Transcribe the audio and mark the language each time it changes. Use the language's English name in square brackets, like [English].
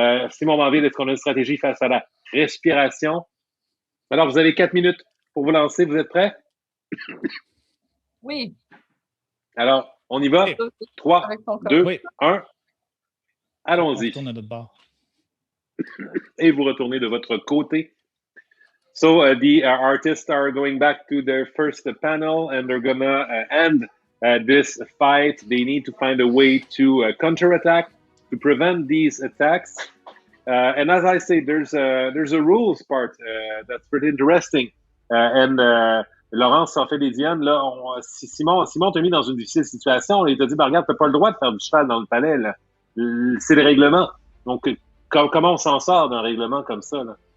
[French] Simon Bainville, est-ce qu'on a une stratégie face à la respiration? Alors, vous avez 4 minutes pour vous lancer. Vous êtes prêts? Oui. Alors, on y va? 3, 2, 1. Allons-y. On retourne à notre bord. Et vous retournez de votre côté. [English] So the artists are going back to their first panel, and they're gonna end this fight. They need to find a way to counterattack, to prevent these attacks. And as I say, there's a rules part that's pretty interesting. [French] And Laurence en fait des Dionne. Là, Simon t'a mis dans une difficile situation. Il t'a dit, bah, regarde, t'as pas le droit de faire du cheval dans le palais. Là. C'est le règlement. Donc, comment on s'en sort d'un règlement comme ça, là?